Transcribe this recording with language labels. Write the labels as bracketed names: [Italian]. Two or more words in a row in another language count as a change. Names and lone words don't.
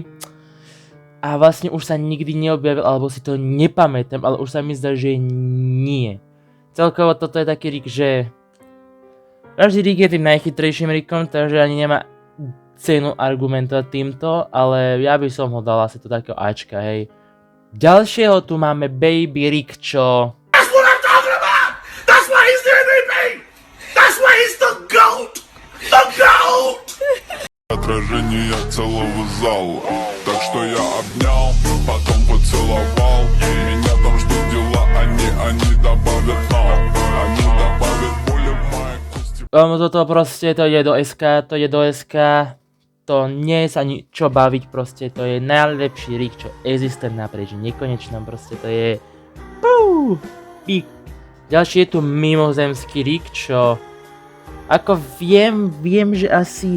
[Slovak] A vlastne už sa nikdy neobjavil, alebo si to nepamätám, ale už sa mi zdá, že nie. Celkovo toto je taký Rick, že... Každý Rick je tým najchytrejším Rickom, takže ani nemá cenu argumentovať týmto, ale ja by som ho dal asi to takého Ačka, hej. Ďalšieho tu máme Baby Rick, čo... [English] That's what I'm talking about! That's why he's the MVP! That's why he's the GOAT! The GOAT! [Russian] Отражение целого зала. Так что я обнял, потом поцеловал. Меня там ждут дела, они добавят нам. Они добавят боли в моей кости. [Slovak] Toto proste, to je do SK, to nie je sa ani čo baviť, proste to je najlepší Rick, čo existuje naprieč nekonečnom, proste to je... Pík. Ďalší je tu mimozemský Rick, čo... Ako viem, že asi...